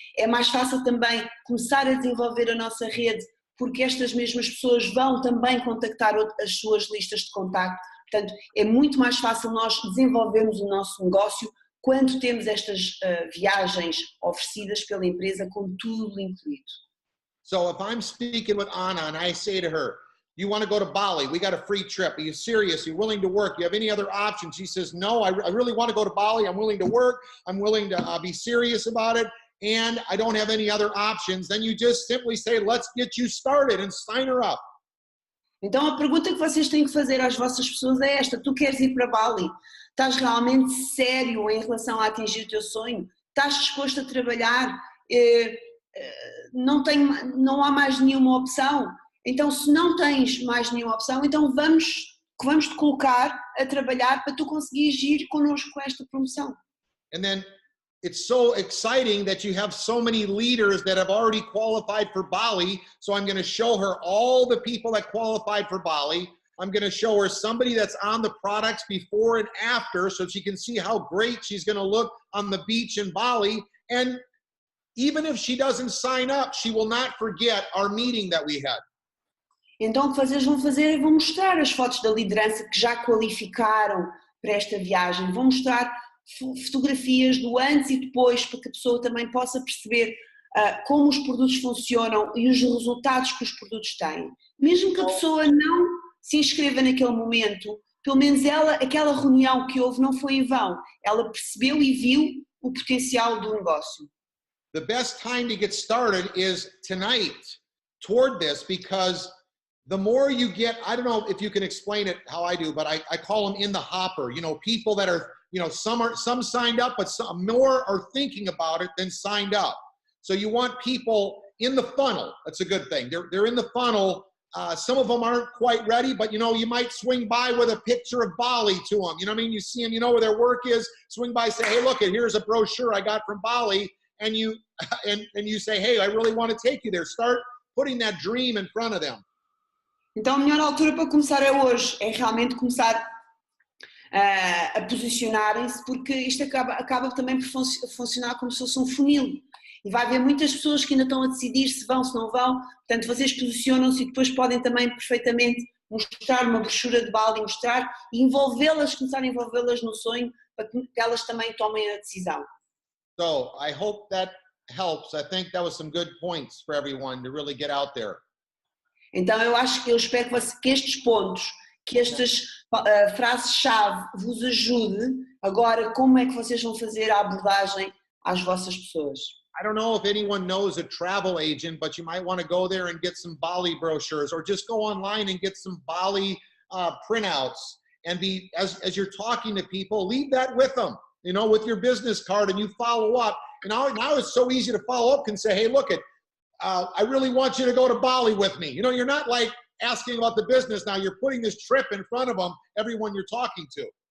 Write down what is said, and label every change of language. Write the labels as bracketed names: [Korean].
[Portuguese] É mais fácil também começar a desenvolver a nossa rede, porque estas mesmas pessoas vão também contactar as suas listas de contacto. Portanto, é muito mais fácil nós desenvolvermos o nosso negócio quando temos estas viagens oferecidas pela empresa com tudo incluído. [English] So if I'm speaking with Anna and I say to her, you want to go to Bali? We got a free trip. Are you serious? Are you willing to work? Do you have any other options? She says, no, I really want to go to Bali. I'm willing to work. I'm willing to be serious about it. And I don't have any other options. Then you just simply say, let's get you started and sign her up. [Portuguese] Então a pergunta que vocês têm que fazer às vossas pessoas é esta: tu queres ir para Bali? Estás realmente sério em relação a atingir o teu sonho? Estás disposto a trabalhar? Não há mais nenhuma opção? Então, se não tens mais nenhuma opção, então vamos te colocar a trabalhar para tu conseguires ir connosco com esta promoção. [English] And then it's so exciting that you have so many leaders that have already qualified for Bali. So I'm going to show her all the people that qualified for Bali. I'm going to show her somebody that's on the products before and after so she can see how great she's going to look on the beach in Bali. And even if she doesn't sign up, she will not forget our meeting that we had. [Portuguese] Então o que vocês vão fazer é vão mostrar as fotos da liderança que já qualificaram para esta viagem, vão mostrar fotografias do antes e depois para que a pessoa também possa perceber como os produtos funcionam e os resultados que os produtos têm. Mesmo que a pessoa não se inscreva naquele momento, pelo menos aquela reunião que houve não foi em vão, ela percebeu e viu o potencial do negócio. [English] The best time to get started is tonight toward this, because the more you get, I don't know if you can explain it how I do, but I call them in the hopper, you know, people that are, you know, some signed up, but some more are thinking about it than signed up. So you want people in the funnel. That's a good thing. They're in the funnel. Some of them aren't quite ready, but you know, you might swing by with a picture of Bali to them. You know what I mean? You see them, you know where their work is, swing by, say, hey, look, here's a brochure I got from Bali. And you say, hey, I really want to take you there. Start putting that dream in front of them. [Portuguese] Então a melhor altura para começar é hoje, é realmente começar a posicionarem-se, porque isto acaba também por funcionar como se fosse um funil. E vai haver muitas pessoas que ainda estão a decidir se vão, se não vão, portanto vocês posicionam-se e depois podem também perfeitamente mostrar uma brochura de Bali, mostrar e envolvê-las, começar a envolvê-las no sonho para que elas também tomem a decisão. [English] So I hope that helps. I think that was some good points for everyone to really get out there. [Portuguese] Então eu espero que estes pontos, que estas frases-chave vos ajude agora como é que vocês vão fazer a abordagem às vossas pessoas. [English] I don't know if anyone knows a travel agent, but you might want to go there and get some Bali brochures, or just go online and get some Bali printouts, and as you're talking to people, leave that with them, you know, with your business card, and you follow up. And now it's so easy to follow up and say, hey, look, I really want you to go to Bali with me. You know, you're not like asking about the business now, you're putting this trip in front of them, everyone you're talking to.